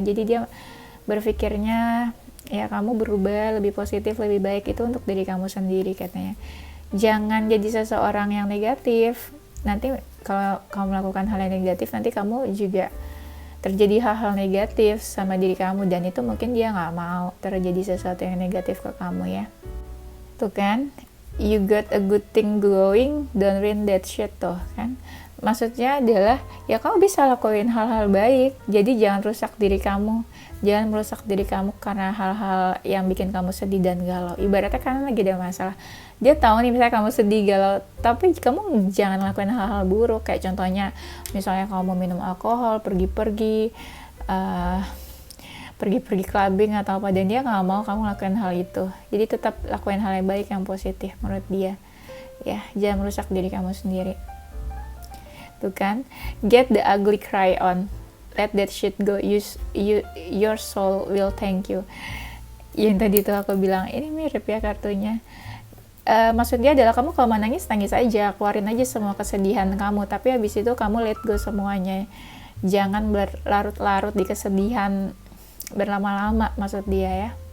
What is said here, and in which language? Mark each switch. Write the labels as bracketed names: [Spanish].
[Indonesian] Jadi dia berpikirnya ya kamu berubah lebih positif, lebih baik, itu untuk diri kamu sendiri katanya. Jangan jadi seseorang yang negatif. Nanti kalau kamu melakukan hal yang negatif, nanti kamu juga terjadi hal-hal negatif sama diri kamu, dan itu mungkin dia nggak mau terjadi sesuatu yang negatif ke kamu ya. Tuh kan, [English] you got a good thing going, don't ruin that shit [Indonesian] tuh kan. Maksudnya adalah ya kamu bisa lakuin hal-hal baik, jadi jangan rusak diri kamu. Jangan merusak diri kamu karena hal-hal yang bikin kamu sedih dan galau. Ibaratnya kan lagi ada masalah, dia tahu nih misalnya kamu sedih, galau, tapi kamu jangan lakuin hal-hal buruk. Kayak contohnya misalnya kamu minum alkohol, pergi-pergi clubbing atau apa, dan dia nggak mau kamu lakuin hal itu. Jadi tetap lakuin hal yang baik, yang positif menurut dia ya. Jangan merusak diri kamu sendiri. Tuh kan, [English] get the ugly cry on, let that shit go, your soul will thank you. [Indonesian] Yang tadi tuh aku bilang, ini mirip ya kartunya. Maksudnya adalah kamu kalau mau nangis aja, keluarin aja semua kesedihan kamu, tapi habis itu kamu let go semuanya. Jangan berlarut-larut di kesedihan berlama-lama, maksud dia ya.